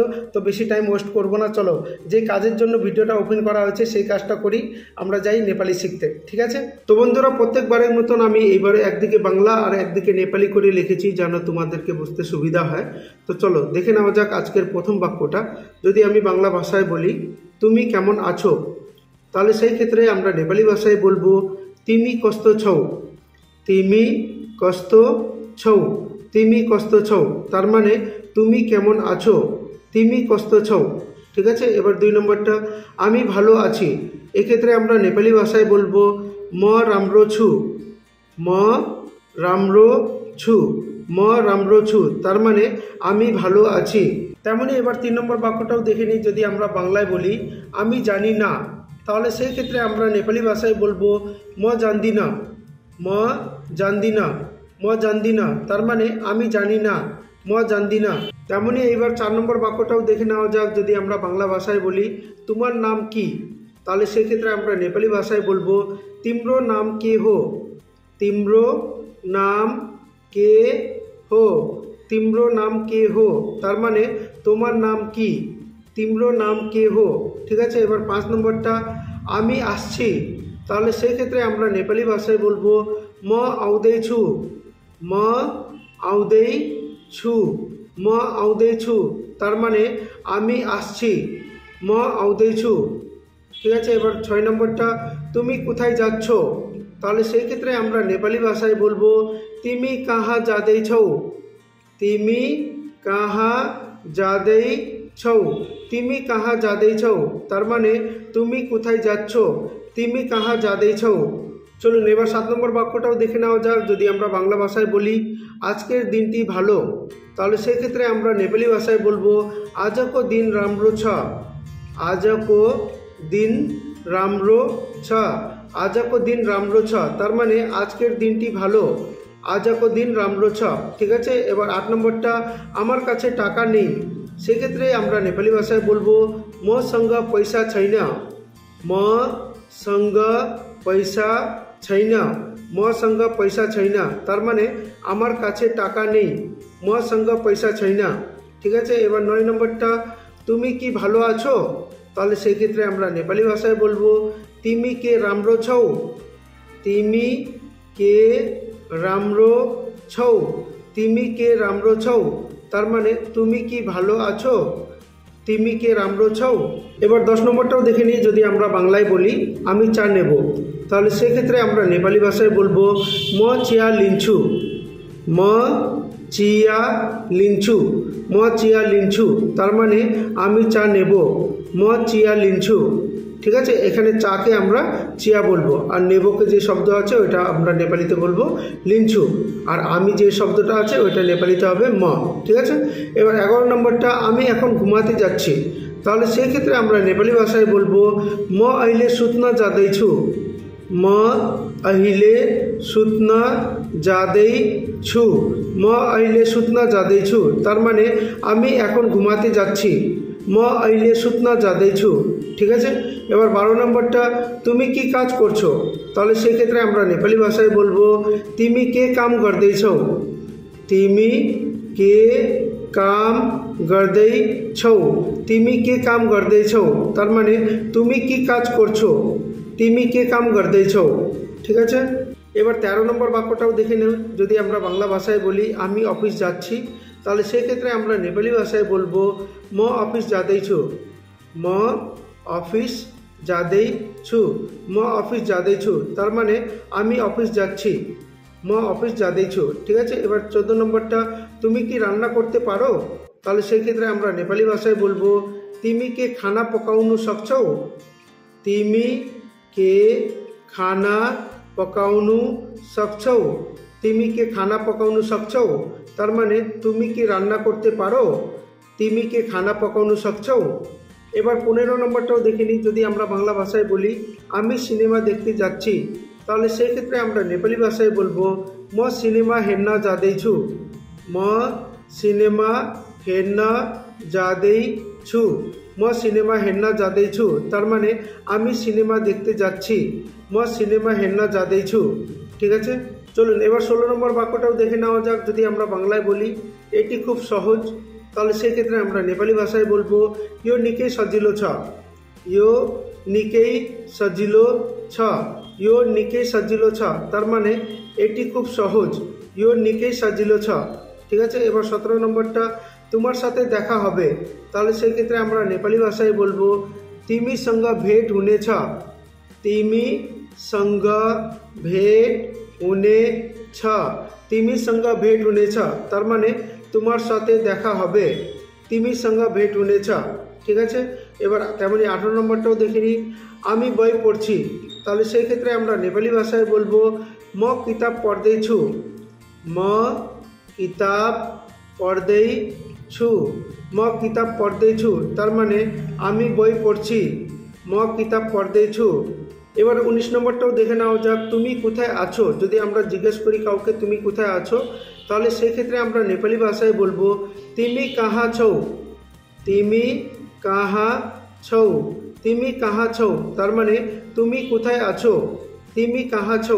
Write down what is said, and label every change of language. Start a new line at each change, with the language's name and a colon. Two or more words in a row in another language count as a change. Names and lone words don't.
Bangla: তো বেশি টাইম ওয়েস্ট করব না, চলো যে কাজের জন্য ভিডিওটা ওপেন করা হয়েছে সেই কাজটা করি, আমরা যাই নেপালি শিখতে, ঠিক আছে। তো বন্ধুরা, প্রত্যেকবারের মতন আমি এইবারে একদিকে বাংলা আর একদিকে নেপালি করে লিখেছি যেন তোমাদেরকে বুঝতে সুবিধা হয়। তো চলো দেখে নেওয়া যাক আজকের প্রথম বাক্যটা। যদি আমি বাংলা ভাষায় বলি তুমি কেমন আছো, তাহলে সেই ক্ষেত্রে আমরা নেপালি ভাষায় বলবো
Nepali: तिमी कस्तो छौ। तिमी कस्तो छौ, तिमी कस्तो छौ
Bangla: তার মানে তুমি কেমন আছো,
Nepali: तिमी कस्तो छौ,
Bangla: ঠিক আছে। এবার দুই নম্বরটা আমি ভালো আছি, এক্ষেত্রে আমরা নেপালি ভাষায় বলবো
Nepali: म राम्रो छु।
Bangla: म राम्रो छु, म राम्रो छु তার মানে আমি ভালো আছি। তেমনি এবার তিন নম্বর বাক্যটাও দেখে নিই। যদি আমরা বাংলায় বলি আমি জানি না, তাহলে সেই ক্ষেত্রে আমরা নেপালি ভাষায় বলবো
Nepali: म जान्दिन। म जान्दिन, म जान्दिन
Bangla: তার মানে আমি জানি না,
Nepali: म जान्दिन।
Bangla: তেমনি এইবার চার নম্বর বাক্যটাও দেখে নেওয়া যাক। যদি আমরা বাংলা ভাষায় বলি তোমার নাম কি, তাহলে সেক্ষেত্রে আমরা নেপালি ভাষায় বলবো
Nepali: तिम्रो नाम के हो। तिम्रो नाम के हो, तिम्रो नाम के हो
Bangla: তার মানে তোমার নাম কি,
Nepali: तिम्रो नाम के हो,
Bangla: ঠিক আছে। এবার পাঁচ নম্বরটা আমি আসছি, তাহলে সেই ক্ষেত্রে আমরা নেপালি ভাষায় বলবো
Nepali: म आउँदैछु। म आउँदैछु, म आउँदैछु
Bangla: তার মানে আমি আসছি,
Nepali: म आउँदैछु,
Bangla: ঠিক আছে। এবার ছয় নম্বরটা তুমি কোথায় যাচ্ছ, তাহলে সেই ক্ষেত্রে আমরা নেপালি ভাষায় বলবো
Nepali: तिमी कहाँ जाँदैछौ। तिमी कहाँ जाँदैछौ, तिमी कहाँ जाँदैछौ
Bangla: তার মানে তুমি কোথায় যাচ্ছ,
Nepali: तिमी कहाँ जाँदैछौ।
Bangla: চলুন এবার সাত নম্বর বাক্যটাও দেখে নেওয়া যাক। যদি আমরা বাংলা ভাষায় বলি আজকের দিনটি ভালো, তাহলে সেক্ষেত্রে আমরা নেপালি ভাষায় বলবো
Nepali: आजको दिन राम्रो छ। आजको दिन राम्रो छ, आजको दिन राम्रो छ
Bangla: তার মানে আজকের দিনটি ভালো,
Nepali: आजको दिन राम्रो छ,
Bangla: ঠিক আছে। এবার আট নম্বরটা আমার কাছে টাকা নেই, সেক্ষেত্রে আমরা নেপালি ভাষায় বলবো
Nepali: मसँग पैसा छैन। मसँग पैसा छैन, मसँग पैसा छैन
Bangla: তার মানে আমার কাছে টাকা নেই,
Nepali: मसँग पैसा छैन,
Bangla: ঠিক আছে। এবার নয় নম্বরটা তুমি কি ভালো আছো, তাহলে সেই ক্ষেত্রে আমরা নেপালি ভাষায় বলবো
Nepali: तिमी के राम्रो छौ। तिमी के राम्रो छौ, तिमी के राम्रो छौ
Bangla: তার মানে তুমি কি ভালো আছো,
Nepali: तिमी के राम्रो छौ।
Bangla: এবার 10 নম্বরটাও দেখে নিই। যদি আমরা বাংলায় বলি আমি চা নেব, তাহলে সেক্ষেত্রে আমরা নেপালি ভাষায় বলবো
Nepali: म चिया लिन्छु। म चिया लिन्छु, म चिया लिन्छु
Bangla: তার মানে আমি চা নেব,
Nepali: म चिया लिन्छु,
Bangla: ঠিক আছে। এখানে চাকে আমরা চিয়া বলবো, আর নেবোকে যে শব্দ আছে ওইটা আমরা নেপালিতে বলবো লিনছু, আর আমি যে শব্দটা আছে ওইটা নেপালিতে হবে ম, ঠিক আছে। এবার 11 নম্বরটা আমি এখন ঘুমাতে যাচ্ছি, তাহলে সেই ক্ষেত্রে আমরা নেপালি ভাষায় বলবো
Nepali: म अहिले सुत्न जाँदैछु। म अहिले सुत्न जाँदैछु, म अहिले सुत्न जाँदैछु
Bangla: তার মানে আমি এখন ঘুমাতে যাচ্ছি,
Nepali: म अहिले सुत्न जाँदैछु,
Bangla: ঠিক আছে। এবার 12 নম্বরটা তুমি কি কাজ করছো, তাহলে সেক্ষেত্রে আমরা নেপালি ভাষায় বলবো
Nepali: तिमी के काम गर्दैछौ। तिमी के काम गर्दैछौ, तिमी के काम गर्दैछौ
Bangla: তার মানে তুমি কি কাজ করছো,
Nepali: तिमी के काम गर्दैछौ,
Bangla: ঠিক আছে। এবার 13 নম্বর বাক্যটাও দেখে নেব। যদি আমরা বাংলা ভাষায় বলি আমি অফিস যাচ্ছি, তাহলে সেক্ষেত্রে আমরা নেপালি ভাষায় বলবো
Nepali: म अफिस जाँदैछु। म अफिस जाँदैछु, म अफिस जाँदैछु
Bangla: তার মানে আমি অফিস যাচ্ছি,
Nepali: म अफिस जाँदैछु,
Bangla: ঠিক আছে। এবার 14 নম্বরটা তুমি কি রান্না করতে পারো, তাহলে সেই ক্ষেত্রে আমরা নেপালি ভাষায় বলবো
Nepali: तिमी के खाना पकाउनु सक्छौ। तिमी के खाना पकाउनु सक्छौ तिमी के खाना पकाउनु सक्छौ
Bangla: তার মানে তুমি কি রান্না করতে পারো
Nepali: तिमी के खाना पकाउनु सक्छौ।
Bangla: এবার 15 নম্বরটাও দেখে নিই। যদি আমরা বাংলা ভাষায় বলি আমি সিনেমা দেখতে যাচ্ছি তাহলে সেই ক্ষেত্রে আমরা নেপালি ভাষায় বলবো
Nepali: म सिनेमा हेर्न जाँदैछु म सिनेमा हेर्न जाँदैछु
Bangla: म सिनेमा हेर्न जाँदैछु তার মানে আমি সিনেমা দেখতে যাচ্ছি
Nepali: म सिनेमा हेर्न जाँदैछु।
Bangla: ঠিক আছে, চলুন এবার 16 নম্বর বাক্যটাও দেখে নেওয়া যাক। যদি আমরা বাংলায় বলি এটি খুব সহজ তাহলে সেই ক্ষেত্রে আমরা নেপালি ভাষায় বলবো
Nepali: यो निकै सजिलो छ यो निकै सजिलो छ
Bangla: यो निकै सजिलो छ তার মানে এটি খুব সহজ
Nepali: यो निकै सजिलो छ।
Bangla: ঠিক আছে, এবার 17 নম্বরটা তোমার সাথে দেখা হবে তাহলে সেই ক্ষেত্রে আমরা নেপালি ভাষায় বলবো
Nepali: तिमीसँग भेट हुनेछ तिमीसँग भेट हुनेछ
Bangla: तिमीसँग भेट हुनेछ তার মানে তোমার সাথে দেখা হবে
Nepali: तिमीसँग भेट हुनेछ।
Bangla: ঠিক আছে, এবার তেমনি 18 নম্বরটাও দেখে নিই। আমি বই পড়ছি তাহলে সেই ক্ষেত্রে আমরা নেপালি ভাষায় বলবো
Nepali: म किताब पढ्दैछु म किताब पढ्दैछु
Bangla: म किताब पढ्दैछु তার মানে আমি বই পড়ছি
Nepali: म किताब पढ्दैछु।
Bangla: এবার 19 নম্বরটাও দেখে নাও যাক। তুমি কোথায় আছো যদি আমরা জিজ্ঞেস করি কাউকে তুমি কোথায় আছো তাহলে সেই ক্ষেত্রে আমরা নেপালি ভাষায় বলবো
Nepali: तिमी कहाँ छौ तिमी कहाँ छौ
Bangla: तिमी कहाँ छौ তার মানে তুমি কোথায় আছো
Nepali: तिमी कहाँ छौ।